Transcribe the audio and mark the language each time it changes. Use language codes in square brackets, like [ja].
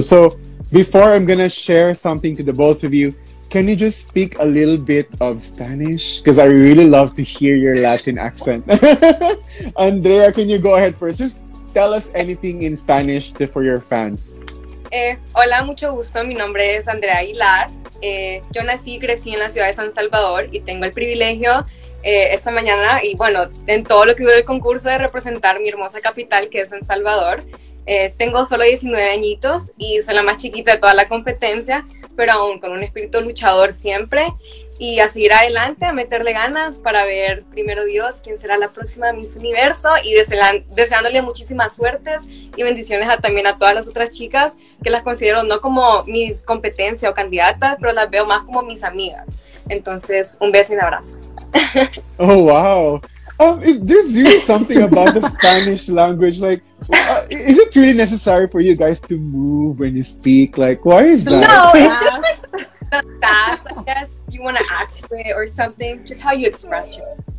[en] So before I'm going to share something to the both of you, can you just speak a little bit of Spanish? Because I really love to hear your Latin accent. Andrea, can you go ahead first? Just tell us anything in Spanish for your fans. [es] Hola, mucho gusto. Mi nombre es Andrea Aguilar. Yo nací y crecí en la ciudad de San Salvador y tengo el privilegio esta mañana y bueno, en todo lo que dura el concurso de representar mi hermosa capital, que es San Salvador. Tengo solo 19 añitos y soy la más chiquita de toda la competencia, pero aún con un espíritu luchador siempre, y a seguir adelante, a meterle ganas para ver, primero Dios, quién será la próxima Miss Universo, y deseándole muchísimas suertes y bendiciones también a todas las otras chicas, que las considero no como mis competencias o candidatas, pero las veo más como mis amigas. Entonces, un beso y un abrazo. [en] Oh, wow. There's really something about the Spanish language. Like, is it really necessary for you guys to move when you speak? Like, why is that? No, it's just like the fast, I guess. You want to act to it or something. Just how you express yourself.